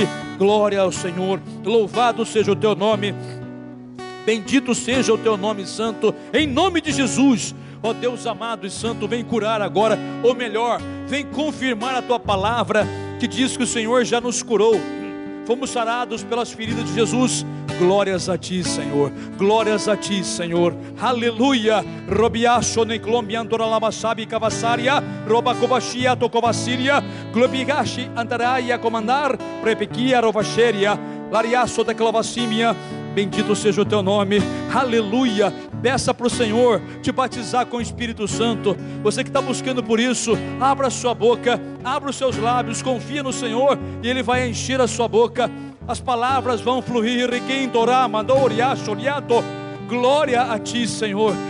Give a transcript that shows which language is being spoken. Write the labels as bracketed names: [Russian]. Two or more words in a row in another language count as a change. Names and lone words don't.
[Portuguese] Glória ao Senhor, louvado seja o Teu nome, bendito seja o Teu nome santo, em nome de Jesus. Ó Deus amado e santo, vem curar agora, ou melhor, vem confirmar a Tua palavra, que diz que o Senhor já nos curou, fomos sarados pelas feridas de Jesus. Glórias a Ti, Senhor. Glórias a Ti, Senhor. Aleluia. Robiacho neclombiandora lamasabi cavassaria, robacobachia tocovasiria, globigashi andaraia comandar, prepequia rovacheria, lariaço de clavacímia. Bendito seja o Teu nome, aleluia. Peça para o Senhor te batizar com o Espírito Santo. Você que está buscando por isso, abra a sua boca, abra os seus lábios, confia no Senhor e Ele vai encher a sua boca. As palavras vão fluir. Glória a Ti, Senhor.